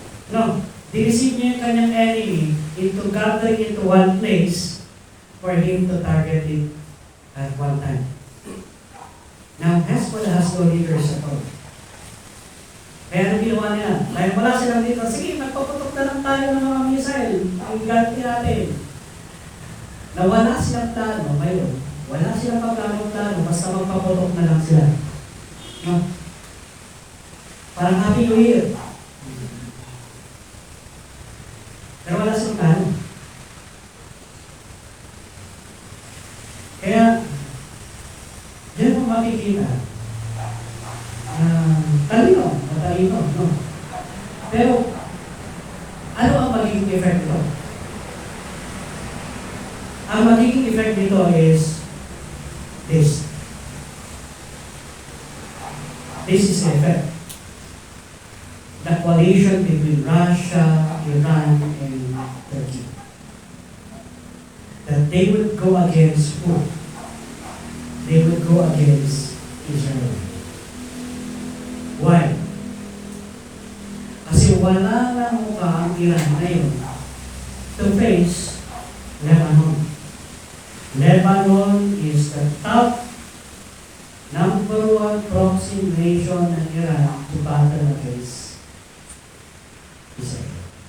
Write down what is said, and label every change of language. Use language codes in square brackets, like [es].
[en] No, [tl] direceive niya yung kanyang [en] enemy into gathering into one place for him to target it at one time. Now, Hezbollah has no leaders at all. [tl] Kaya anong ginawa nila? Dahil wala silang dito, sige, magpaputok na lang tayo ng mga missile. Ang ganti natin. Na wala silang plano ngayon. Wala silang plano, basta magpaputok na lang sila. No? Parang Happy New Year. Pero wala silang plano. Kaya, diyan mo makikita, matalino, no? Pero, ano ang magiging effect nito? Ang magiging effect nito [en] is this. This is the effect. The coalition between Russia, Iran, and Turkey. That they would go against who? They would go against Israel. Why? [tl] Kasi wala lang mukha ang Iran ngayon [en] to face Lebanon. Lebanon is the top number one proxy nation ng Iran to battle against Israel.